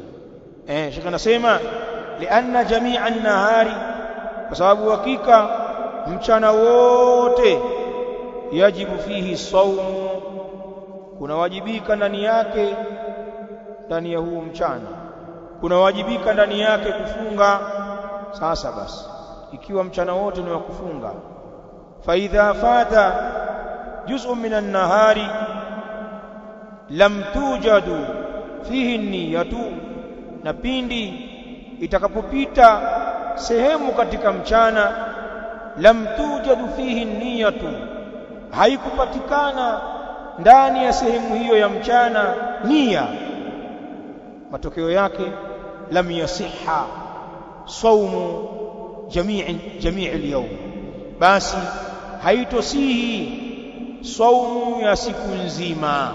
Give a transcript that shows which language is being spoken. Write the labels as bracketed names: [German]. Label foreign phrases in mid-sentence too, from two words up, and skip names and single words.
[Swahili] Sheikh anasema [Arabic] لأن جميع النهار, [Swahili] kwa sababu hakika mchana wote [Arabic] يجب فيه صوم, [Swahili] kunawajibika ndani yake, ndani ya huo mchana kunawajibika ndani yake kufunga. Sasa basi, ikiwa mchana wote ni wa kufunga, [Arabic] فإذا فات جزء من النهار لم توجد فيه نية, [Swahili] na pindi itakapopita sehemu katika mchana, [Arabic] لم توجد فيه نية, [Swahili] haikupatikana ndani ya sehemu hiyo ya mchana nia, matokeo yake [Arabic] لم يصح صوم جميع اليوم, [Swahili] basi haitosihi saumu ya siku nzima.